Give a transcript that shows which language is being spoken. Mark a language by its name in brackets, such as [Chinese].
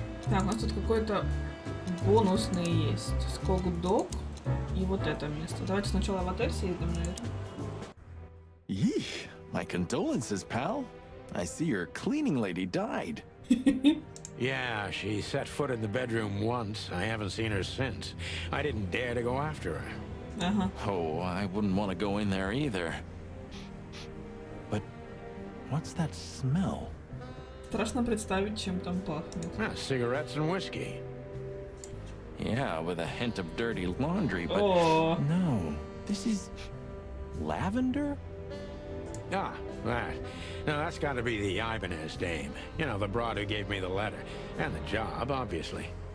[Russian] Так, у нас тут какой-то бонусный есть. Скок-дог и вот это место. Давайте сначала в отель съездим, наверное. [English] Yeesh. My condolences, pal. I see your cleaning lady died. yeah, she set foot in the bedroom once. I haven't seen her since. I didn't dare to go after her. [Russian] Ага. [English] Oh, I wouldn't want to go in there either. But what's that smell? [Russian] Страшно представить, чем там пахнет. [English] Cigarettes and whiskey. Yeah, with a hint of dirty laundry, but Oh. no, this is lavender? Ah, that. Now that's got to be the Ibanez dame. You know, the broad who gave me the letter. And the job, obviously.